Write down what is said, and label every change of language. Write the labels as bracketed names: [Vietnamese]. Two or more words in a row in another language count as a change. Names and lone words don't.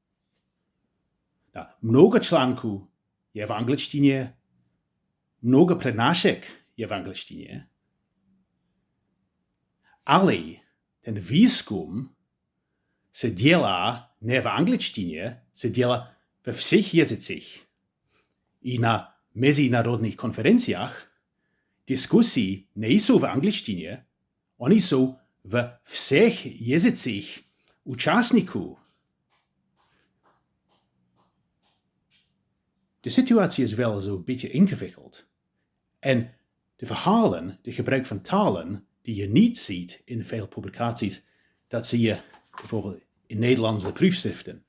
[Czech] Mnoho článků je v angličtině, mnoho přednášek je v angličtině, ale ten výzkum se dělá ne v angličtině, se dělá ve všech jazycích. I na mezinárodních konferencích diskusí nejsou v angličtině, oni jsou ve všech jazycích účastníků. [Dutch] De situatie is wel zo'n beetje ingewikkeld. En de verhalen, de gebruik van talen die je niet ziet in veel publicaties, dat zie je bijvoorbeeld in Nederlandse proefschriften.